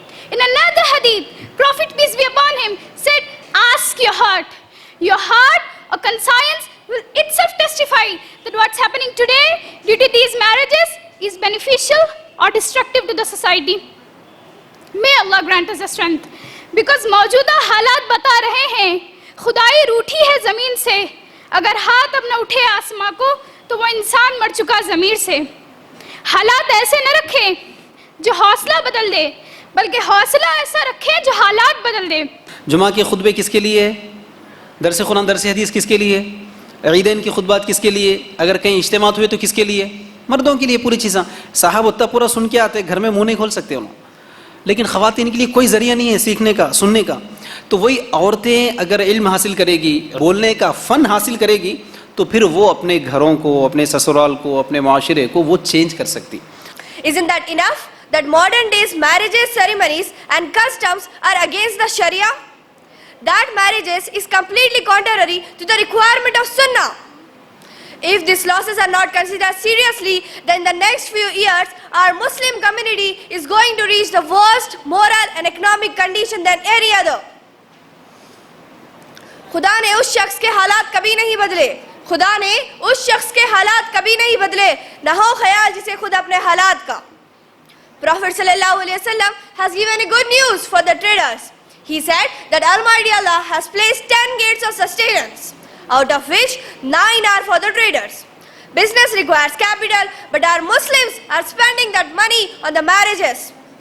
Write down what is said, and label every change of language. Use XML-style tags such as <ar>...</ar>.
<en>In another hadith, Prophet, peace be upon him, said, ask your heart. Your heart or conscience will itself testify that what's happening today due to these marriages is beneficial or destructive to the society. May Allah grant us the strength. Because</en> <hi>मौजूदा हालात बता रहे हैं, खुदाई रूठी है ज़मीन से, अगर हाथ अब न उठे आसमां को, तो वो इंसान मर चुका ज़मीर से. हालात ऐसे न रखें जो हौसला बदल दे, बल्कि हौसला ऐसा रखें जो हालात बदल दे. जुमा के खुतबे किसके लिए है? दरस कुरान दरस हदीस किसके लिए? ईदैन की खुतबात किसके लिए? अगर कहीं इज्तिमात हुए तो किसके लिए? मर्दों के लिए पूरी चीज़ें. साहब उतना पूरा सुन के आते, घर में मुंह नहीं खोल सकते उन्होंने. लेकिन ख़वातीन के लिए कोई ज़रिया नहीं है सीखने का, सुनने का. तो वही औरतें अगर इल्म हासिल करेगी, बोलने का फ़न हासिल करेगी, तो फिर वो अपने घरों को, अपने ससुराल को, अपने माशरे को वो चेंज कर सकती.</hi> <en>Isn't that enough that modern days marriages, ceremonies and customs are against the Sharia? That marriages is completely contrary to the requirement of Sunnah. If these losses are not considered seriously, then in the next few years, our Muslim community is going to reach the worst moral and economic condition than any other.</en> <hi>खुदा ने उस शख्स के हालात कभी नहीं बदले, खुदा ने उस शख्स के हालात कभी नहीं बदले, न हो ख्याल जिसे खुद अपने हालात का.</hi> <en>Prophet sallallahu alaihi wasallam has given a good news for the traders. He said that Almighty Allah has placed 10 gates of sustenance, out of which 9 are for the traders. Business requires capital, but our Muslims are spending that money on the marriages.</en>